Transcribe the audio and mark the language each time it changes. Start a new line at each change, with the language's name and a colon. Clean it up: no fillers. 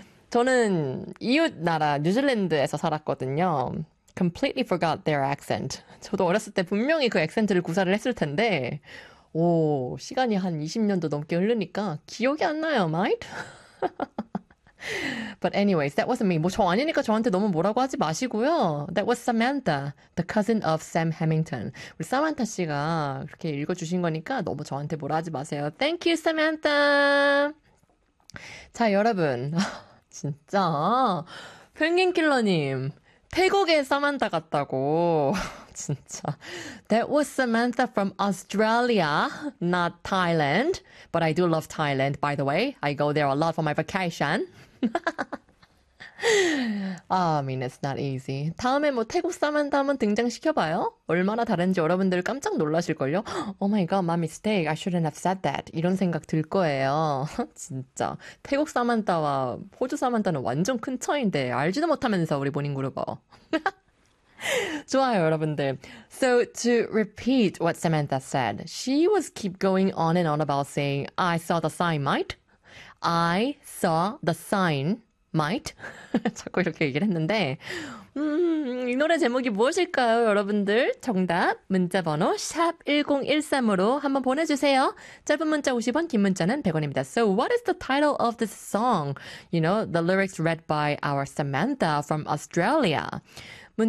Korean: 저는 이웃 나라 뉴질랜드에서 살았거든요.
English: Completely forgot their accent.
Korean: 저도 어렸을 때 분명히 그 액센트를 구사를 했을 텐데 오, 시간이 한 20년도 넘게 흐르니까 기억이 안 나요, mate.
English: But anyways, that wasn't me.
Korean: 뭐 저 아니니까 저한테 너무 뭐라고 하지 마시고요.
English: That was Samantha, the cousin of Sam Hemington.
Korean: 우리 사만타 씨가 그렇게 읽어주신 거니까 너무 저한테 뭐라 하지 마세요.
English: Thank you, Samantha.
Korean: 자, 여러분. 진짜. 펭귄킬러님. 태국의 사만타 같다고. 진짜.
English: That was Samantha from Australia, not Thailand. But I do love Thailand, by the way. I go there a lot for my vacation. Oh, I mean, it's not easy.
Korean: 다음에 뭐 태국 사만타 한번 등장시켜봐요. 얼마나 다른지 여러분들 깜짝 놀라실걸요.
English: Oh my god, my mistake. I shouldn't have said that.
Korean: 이런 생각 들 거예요. 진짜. 태국 사만타와 호주 사만타는 완전 큰 차이인데 알지도 못하면서 우리 모닝 그룹어. 좋아요, 여러분들.
English: So to repeat what Samantha said, she was keep going on and on about saying, I saw the sign, mate. I saw the sign, mate.
Korean: 자꾸 이렇게 얘기를 했는데, 이 노래 제목이 무엇일까요, 여러분들? 정답, 문자번호 샵1013으로 한번 보내주세요. 짧은 문자 50원, 긴 문자는 100원입니다.
English: So what is the title of this song? You know, the lyrics read by our Samantha from Australia. 문자